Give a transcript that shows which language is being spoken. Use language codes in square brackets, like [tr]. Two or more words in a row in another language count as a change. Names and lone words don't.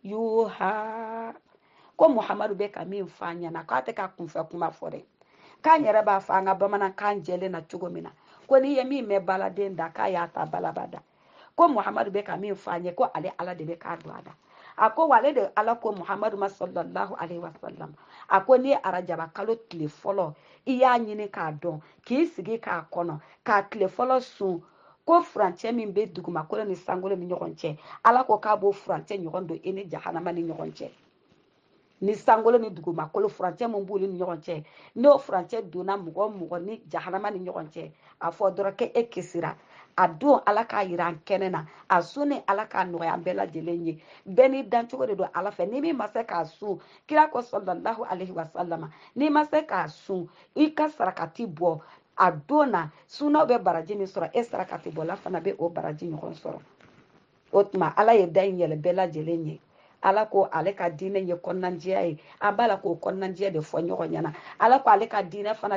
[bm] yuha ko muhamadu bɛ ka min fɔ an ɲɛna k'a tɛ ka kunfɛ kuma fɔ dɛ k'an yɛrɛ b'a fɔ an ka bamanankan jɛlen na cogo min na ko n'i ye min mɛn baladen da k'a y'a ta balaba da ko muhamadu bɛ ka min fɔ an ye ko ale ala de bɛ k'a don a da a ko wa ale de ala ko muhamadu ma [ar] صلى الله عليه وسلم [bm] a ko n'i ye arajaba kalo tile fɔlɔ i y'a ɲini k'a dɔn k'i sigi k'a kɔnɔ k'a tile fɔlɔ sun ko furancɛ min bɛ dugumakolo ni sankolo ni ɲɔgɔn cɛ ala ko k'a b'o furancɛ ɲɔgɔn don i ni jahanama ni ɲɔgɔn cɛ ni sankolo ni dugumakolo furancɛ min b'olu ni ɲɔgɔn cɛ n'o furancɛ donna mɔgɔ ni jahanama ni ɲɔgɔn cɛ a fɔ dɔrɔn ko e kisira a don ala k'a yira an kɛnɛ na a sun ni ala k'a nɔgɔya an bɛɛ lajɛlen ye bɛɛ n'i dancogo de don ala fɛ ni min ma se k'a sun kira ko [ar] صلى الله عليه وسلم [bm] n'i ma se k'a sun i ka sarakati bɔ a don na sunaw bɛ baraji min sɔrɔ e sarakati bɔla fana bɛ o baraji ɲɔgɔn sɔrɔ o tuma ala ye da in yɛlɛ bɛɛ lajɛlen ye ala ko ale ka diinɛ ye kɔnɔnajɛya ye an b'a la k'o kɔnɔnajɛya de fɔ ɲɔgɔn ɲɛna ala ko ale ka diinɛ fana